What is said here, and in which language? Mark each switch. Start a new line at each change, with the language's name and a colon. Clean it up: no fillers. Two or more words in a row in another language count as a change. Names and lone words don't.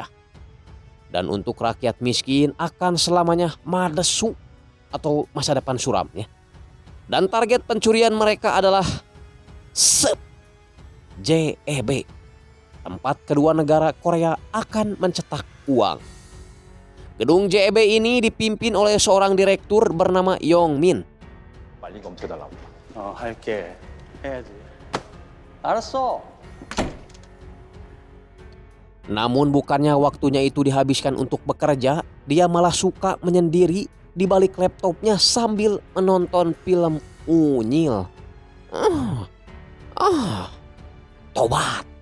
Indonesian: Dan untuk rakyat miskin akan selamanya madesu atau masa depan suram ya. Dan target pencurian mereka adalah SEP JEB. Tempat kedua negara Korea akan mencetak uang. Gedung JEB ini dipimpin oleh seorang direktur bernama Yong Min.
Korean: 빨리 검토해달라고. 할게. 해야지. 알았어.
Indonesian: Namun bukannya waktunya itu dihabiskan untuk bekerja, dia malah suka menyendiri di balik laptopnya sambil menonton film unyil. Tobat.